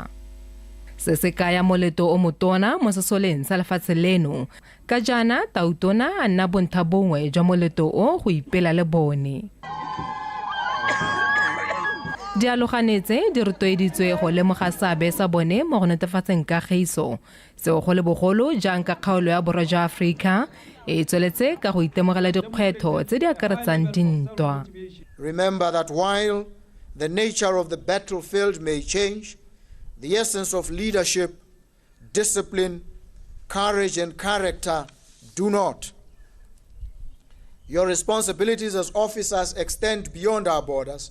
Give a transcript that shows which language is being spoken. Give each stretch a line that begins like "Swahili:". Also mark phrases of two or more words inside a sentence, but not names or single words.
Tswana: Se se kaya moleto o motona mo sesoleng sa lefatshe leno ka jana tautona a nna bontlha bongwe jwa moleto o go ipela le bone. Dialoganetse di rotloeditswe go lemoga seabe sa bone mo go netefatseng kagiso seo go le bogolo jang ka kgaolo ya borwa jwa Aforika e tsweletse ka go itemogela dikgwetlho tse di akaretsang dintwa.
English: Remember that while the nature of the battlefield may change, the essence of leadership, discipline, courage and character do not. Your responsibilities as officers extend beyond our borders.